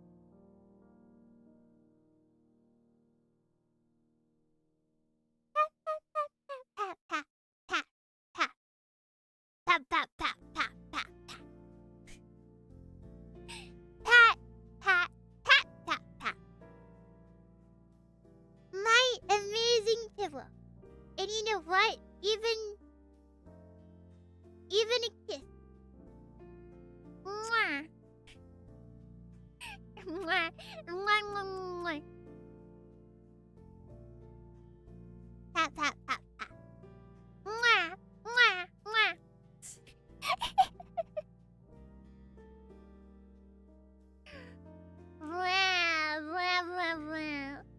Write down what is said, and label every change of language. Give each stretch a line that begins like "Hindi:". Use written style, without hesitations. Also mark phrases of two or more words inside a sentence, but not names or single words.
English: Pat, pat, pat, pat, pat, pat, pat, pat, pat, pat. Pat, pat, pat, pat, pat. My amazing pillow. And you know what? Even a kiss. Mwah. Mwah. Mwah, mwah, mwah. Pat, pat, pat, pat. Mwah, mwah, mwah. Mwah, mwah, mwah, mwah.